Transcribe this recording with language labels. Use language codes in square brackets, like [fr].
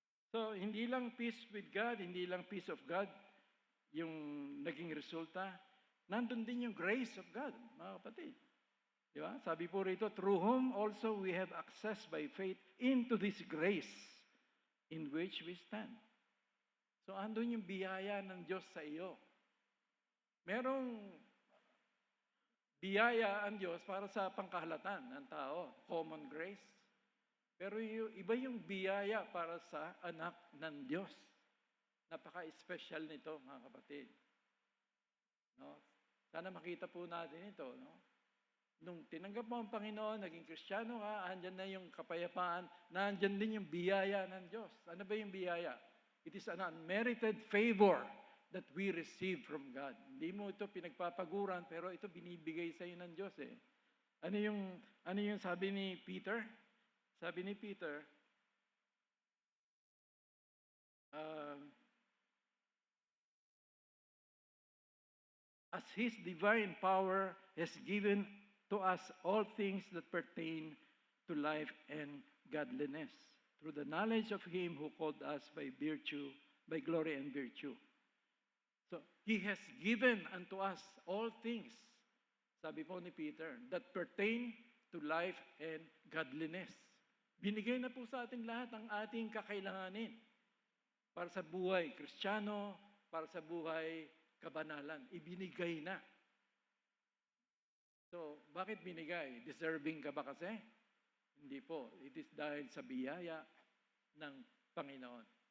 [tl] So, hindi lang peace with God, hindi lang peace of God yung naging resulta. Nandun din yung [en] grace of God, [tl] mga kapatid. Di ba? Sabi po rito, [en] through whom also we have access by faith into this grace in which we stand. [tl] So, andun yung biyaya ng Diyos sa iyo. Merong biyaya ang Diyos para sa pangkahalatan ng tao, [en] common grace. [tl] Pero iba yung biyaya para sa anak ng Diyos. Napaka-special nito, mga kapatid. No? Sana makita po natin ito. No? Nung tinanggap mo ang Panginoon, naging Kristiyano ka, andyan na yung kapayapaan, nandyan din yung biyaya ng Diyos. Ano ba yung biyaya? [en] It is an unmerited favor that we receive from God. [tl] Hindi mo ito pinagpapaguran, pero ito binibigay sa iyo ng Diyos eh. Ano yung sabi ni Peter? Sabi ni Peter, [en] as His divine power has given to us all things that pertain to life and godliness, through the knowledge of Him who called us by virtue, by glory and virtue. So, He has given unto us all things, [tl] sabi po ni Peter, [en] that pertain to life and godliness. [tl] Binigay na po sa atin lahat ang ating kakailanganin para sa buhay Kristiyano, para sa buhay kabanalan. Ibinigay na. So, bakit binigay? Deserving ka ba kasi? Hindi po. It is dahil sa biyaya ng Panginoon.